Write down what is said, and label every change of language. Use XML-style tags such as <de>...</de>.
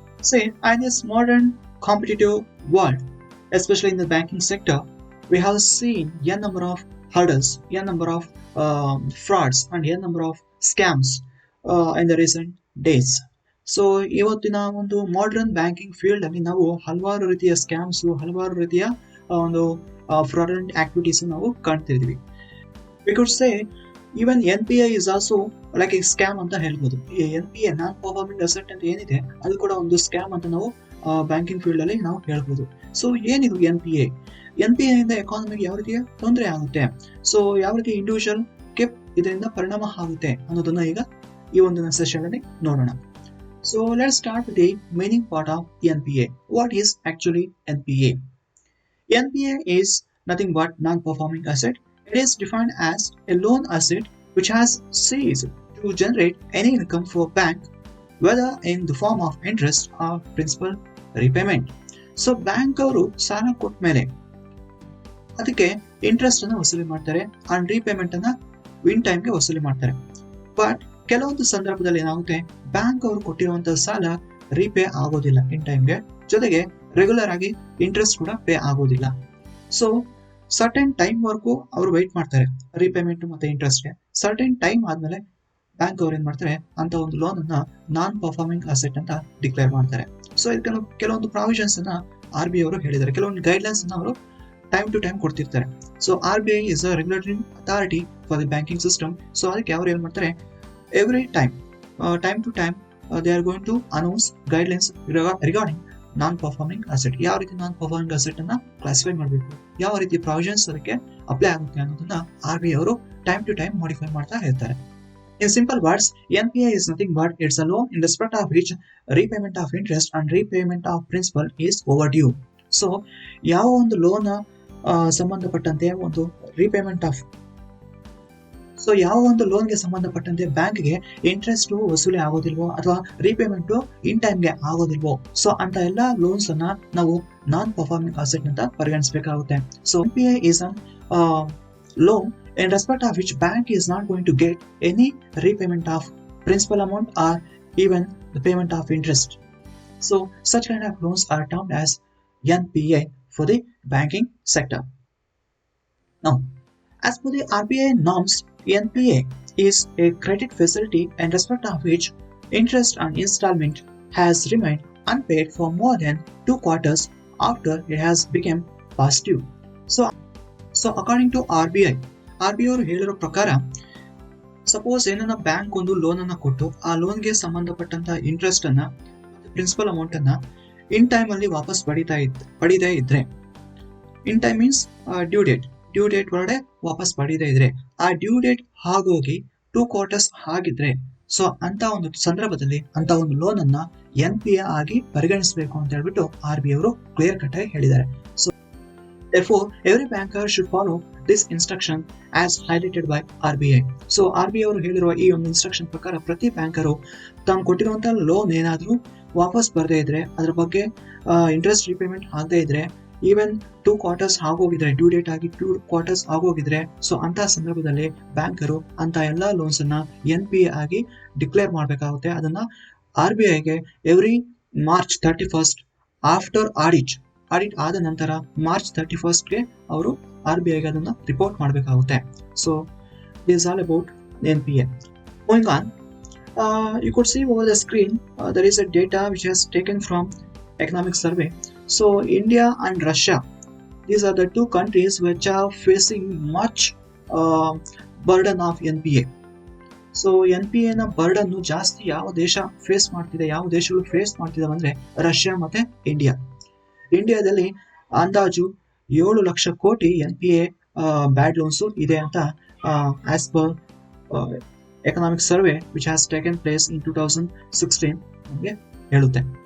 <en>See, in this modern competitive world, especially in the banking sector, we have seen a number of hurdles, a number of frauds, and a number of scams in the recent days.</en> <kn>So ಇವತ್ತಿನ ಒಂದು modern banking field ಅಲ್ಲಿ ನಾವು ಹಲವಾರು ರೀತಿಯ scams, ಹಲವಾರು ರೀತಿಯ ಒಂದು ಫ್ರಾಡಂಟ್ activities ನಾವು ಕಾಣ್ತಿದ್ವಿ.</kn> <en>we could say even NPA is also like a scam</en> <kn>ಅಂತ ಹೇಳ್ಬೋದು. ಈ NPA ನಾನ್ ಪರ್ಫಾರ್ಮಿಂಗ್ ಅಸೆಟ್ ಅಂತ ಏನಿದೆ ಅದು ಕೂಡ ಒಂದು ಸ್ಕ್ಯಾಮ್ ಅಂತ ನಾವು ಬ್ಯಾಂಕಿಂಗ್ ಫೀಲ್ಡ್ ಅಲ್ಲಿ ನಾವು ಹೇಳ್ಬೋದು. ಸೊ ಏನಿದು NPA ಇಂದ ಎಕಾನಮಿಗೆ ಯಾವ ರೀತಿಯ ತೊಂದರೆ ಆಗುತ್ತೆ, ಸೊ ಯಾವ ರೀತಿ ಇಂಡಿವಿಜುವಲ್ ಗೆ ಇದರಿಂದ ಪರಿಣಾಮ ಆಗುತ್ತೆ ಅನ್ನೋದನ್ನ ಈಗ ಈ ಒಂದು ಸೆಷನ್ ಅಲ್ಲಿ ನೋಡೋಣ.</kn> <en>So let's start with the meaning part of NPA. What is actually NPA? NPA is nothing but non-performing asset. It is defined as a loan asset which has ceased to generate any income for bank, whether in the form of interest or principal repayment.</en> <kn>So bank ಅವರು ಸಾಲ ಕೊಟ್ಟ ಮೇಲೆ ಅದಕ್ಕೆ interest ಅನ್ನ ವಸೂಲಿ ಮಾಡ್ತಾರೆ and repayment ಅನ್ನ ಇನ್ ಟೈಮ್ಗೆ ವಸೂಲಿ ಮಾಡ್ತಾರೆ. ಬಟ್ ಕೆಲವೊಂದು ಸಂದರ್ಭದಲ್ಲಿ ಏನಾಗುತ್ತೆ, ಬ್ಯಾಂಕ್ ಅವರು ಕೊಟ್ಟಿರುವಂತಹ ಸಾಲ ರೀಪೇ ಆಗೋದಿಲ್ಲ ಇನ್ ಟೈಮ್ಗೆ, ಜೊತೆಗೆ ರೆಗ್ಯುಲರ್ ಆಗಿ ಇಂಟ್ರೆಸ್ಟ್ ಕೂಡ ಪೇ ಆಗೋದಿಲ್ಲ. ಸೊ ಸರ್ಟೆನ್ ಟೈಮ್ ವರ್ಗೂ ಅವರು ವೆಯ್ಟ್ ಮಾಡ್ತಾರೆ ರೀಪೇಮೆಂಟ್ ಮತ್ತೆ ಇಂಟ್ರೆಸ್ಟ್ಗೆ. ಸರ್ಟೆನ್ ಟೈಮ್ ಆದ್ಮೇಲೆ ಬ್ಯಾಂಕ್ ಅವ್ರು ಏನ್ ಮಾಡ್ತಾರೆ, ಅಂತ ಒಂದು ಲೋನ್ ಅನ್ನ ನಾನ್ ಪರ್ಫಾರ್ಮಿಂಗ್ ಅಸೆಟ್ ಅಂತ ಡಿಕ್ಲೇರ್ ಮಾಡ್ತಾರೆ. ಸೊ ಇದಕ್ಕೆ ಕೆಲವೊಂದು ಪ್ರಾವಿಷನ್ಸ್ ಅನ್ನ RBI ಅವರು ಹೇಳಿದ್ದಾರೆ, ಕೆಲವೊಂದು ಗೈಡ್ಲೈನ್ಸ್ ಅನ್ನ ಅವರು time to time ಕೊಡ್ತಿರ್ತಾರೆ.</kn> <en>So RBI is a regulatory authority for the banking system.</en> <kn>So ಅದಕ್ಕೆ ಅವ್ರು ಏನ್ ಮಾಡ್ತಾರೆ,</kn> <en>Every time to time they are going to announce guidelines regarding non performing asset.</en> <kn>ಯಾವ ರೀತಿ ನಾನ್ ಪರ್ಫಾರ್ಮಿಂಗ್ ಅಸೆಟ್ ಅನ್ನ classify ಮಾಡಬೇಕು, ಯಾವ ರೀತಿ ಪ್ರಾವಿಷನ್ಸ್ ಅದಕ್ಕೆ ಅಪ್ಲೈ ಆಗುತ್ತೆ ಅನ್ನೋದನ್ನ RBI ಅವರು ಟೈಮ್ ಟು ಟೈಮ್ ಮಾಡಿಫೈ ಮಾಡ್ತಾ ಇರ್ತಾರೆ.</kn> <en>In simple words, NPA is nothing but it's a loan in respect of which repayment of interest and repayment of principal is overdue.</en> <kn>So ಯಾವ ಒಂದು loan ಸಂಬಂಧಪಟ್ಟಂತೆ ಒಂದು repayment of ಯಾವ ಒಂದು ಲೋನ್ಗೆ ಸಂಬಂಧಪಟ್ಟಂತೆ ಬ್ಯಾಂಕ್ಗೆ ಇಂಟ್ರೆಸ್ಟ್ ವಸೂಲಿ ಆಗೋದಿಲ್ವೋ ಅಥವಾ ರೀಪೇಮೆಂಟ್ ಇನ್ ಟೈಮ್ಗೆ ಆಗೋದಿಲ್ವೋ, ಸೊ ಅಂತ ಎಲ್ಲಾ ಲೋನ್ಸ್ ಅನ್ನ ನಾವು ನಾನ್ ಪರ್ಫಾರ್ಮಿಂಗ್ ಅಸೆಟ್ ಅಂತ ಪರಿಗಣಿಸಬೇಕಾಗುತ್ತೆ.</kn> <en>So NPA is a loan in respect of which bank is not going to get any repayment of principal amount or even the payment of interest. So such kind of loans are termed as NPA for the banking sector. Now, as per the RBI norms, NPA is a credit facility in respect of which interest on installment has remained unpaid for more than 2 quarters after it has become past due. So according to RBI</en> <kn>ಅವರು ಹೇಳಿರೋ ಪ್ರಕಾರ, suppose ಏನನ್ನ bank ಒಂದು loan ಅನ್ನ ಕೊಟ್ಟು ಆ ಲೋನ್ಗೆ ಸಂಬಂಧಪಟ್ಟಂತ interest ಅನ್ನ ಪ್ರಿನ್ಸಿಪಲ್ ಅಮೌಂಟ್ ಅನ್ನ ಇನ್ ಟೈಮ್ ಅಲ್ಲಿ ವಾಪಸ್ ಪಡೀದೇ ಇದ್ರೆ, in time means due date ಒಳಗಡೆ ವಾಪಸ್ ಪಡೀದೇ ಇದ್ರೆ, ಆ ಡ್ಯೂ ಡೇಟ್ ಆಗೋಗಿ 2 ಕ್ವಾರ್ಟರ್ಸ್ ಆಗಿದ್ರೆ, ಸೊ ಅಂತ ಒಂದು ಸಂದರ್ಭದಲ್ಲಿ ಅಂತ ಒಂದು ಲೋನ್ ಅನ್ನ NPA ಆಗಿ ಪರಿಗಣಿಸಬೇಕು ಅಂತ ಹೇಳ್ಬಿಟ್ಟು RBI ಅವರು ಕ್ಲಿಯರ್ ಕಟ್ ಆಗಿ ಹೇಳಿದ್ದಾರೆ.</kn> <en>So therefore every banker should follow this instruction as highlighted by RBI.</en> <kn>So RBI ಅವರು ಹೇಳಿರುವ ಈ ಒಂದು ಇನ್ಸ್ಟ್ರಕ್ಷನ್ ಪ್ರಕಾರ ಪ್ರತಿ ಬ್ಯಾಂಕರು ತಾನು ಕೊಟ್ಟಿರುವಂತಹ ಲೋನ್ ಏನಾದ್ರೂ ವಾಪಸ್ ಬರದೇ ಇದ್ರೆ, ಅದ್ರ ಬಗ್ಗೆ ಇಂಟ್ರೆಸ್ಟ್ ರಿಪೇಮೆಂಟ್ ಆಗದೆ ಇದ್ರೆ, ಈವನ್ 2 ಕ್ವಾರ್ಟರ್ಸ್ ಆಗೋಗಿದ್ರೆ, ಡ್ಯೂ ಡೇಟ್ ಆಗಿ 2 ಕ್ವಾರ್ಟರ್ಸ್ ಆಗೋಗಿದ್ರೆ, ಸೊ ಅಂತ ಸಂದರ್ಭದಲ್ಲಿ ಬ್ಯಾಂಕರು ಅಂತ ಎಲ್ಲಾ ಲೋನ್ಸ್ ಅನ್ನ NPA ಆಗಿ ಡಿಕ್ಲೇರ್ ಮಾಡಬೇಕಾಗುತ್ತೆ. ಅದನ್ನ RBIಗೆ</kn> <en>every March 31st after audit</en> <kn>ಆದ ನಂತರ March 31st ಅವರು RBIಗೆ ಅದನ್ನ ರಿಪೋರ್ಟ್ ಮಾಡಬೇಕಾಗುತ್ತೆ.</kn> <en>So this all about NPA. Moving on, you could see over the screen there is a data which has taken from economic survey. So India and Russia, these are the two countries which are facing much burden of NPA.</en> <kn>So NPA ನ burden ಜಾಸ್ತಿ ಯಾವ ದೇಶ face ಮಾಡ್ತಿದೆ, ಯಾವ ದೇಶಗಳು face ಮಾಡ್ತಿದಾವೆ ಅಂದ್ರೆ Russia ಮತ್ತೆ ಇಂಡಿಯಾದಲ್ಲಿ ಅಂದಾಜು 7 ಲಕ್ಷ ಕೋಟಿ NPA</kn> <en>bad loans</en> <kn>ಇದೆ ಅಂತ</kn> <en>as per economic survey which has taken place in 2016</en> <kn>ನಮಗೆ ಹೇಳುತ್ತೆ.</kn>